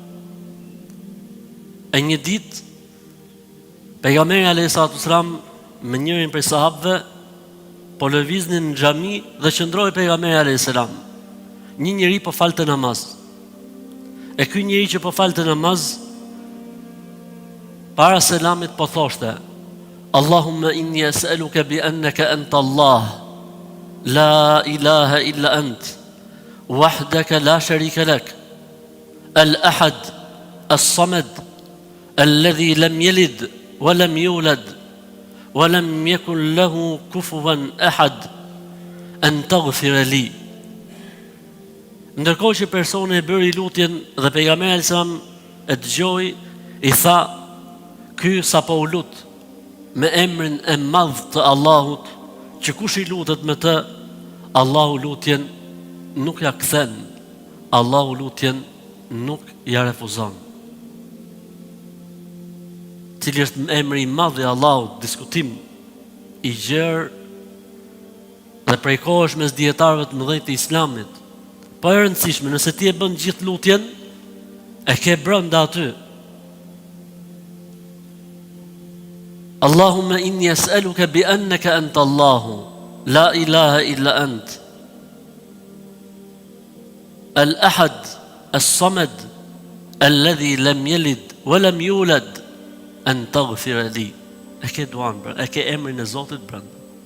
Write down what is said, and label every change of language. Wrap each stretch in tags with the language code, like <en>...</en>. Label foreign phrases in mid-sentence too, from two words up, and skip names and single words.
<sq>E një ditë pejgamberi</sq> <ar>عليه السلام</ar> <sq>me njërin prej sahabëve po lëviznin në xhami dhe qëndroi pejgamberi</sq> <ar>عليه السلام.</ar> <sq>Një njeri po falte namaz. E ky njeri që po falte namaz, para selamit po thoshte:</sq> <ar>اللهم إني أسألك بأنك أنت الله، لا إله إلا أنت، وحدك لا شريك لك، الأحد، الصمد، الذي لم يلد ولم يولد ولم يكن له كفوا أحد، أن تغفر لي.</ar> <sq>Ndërkohë që personi e bëri lutjen dhe pejgamberi</sq> <ar>عليه السلام</ar> <sq>e dëgjoi, i tha: ky sapo u lut me emrin e madh të Allahut, që kush i lutet me të, Allahu lutjen nuk ja kthen, Allahu lutjen nuk ja refuzon. Cili është emri i madh i Allahut, diskutim i gjerë dhe prej kohësh mes dietarëve të mëdhenj të Islamit. Po e rëndësishme, nëse ti e bën gjithë lutjen, e ke brenda aty.</sq> <ar>اللهم إني أسألك بأنك أنت الله، لا إله إلا أنت، الأحد، الصمد، الذي لم يلد ولم يولد، أن تغفر لي.</ar> <sq>E ke duan, e ke emrin e Zotit brenda.</sq>